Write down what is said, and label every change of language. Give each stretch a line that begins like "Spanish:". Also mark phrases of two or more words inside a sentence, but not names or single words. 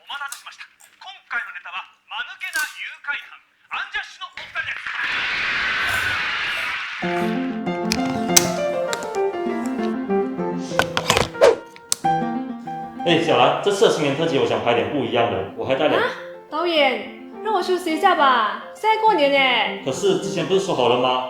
Japanese: たせしました。今回のネタは間抜けな誘拐犯アンジャッシュのお二人です。
Chinese: 小兰，这次的新年特辑我想拍点不一样的，我还带了。导演，让我休息一下吧，现在过年耶。可是之前不是说好了吗？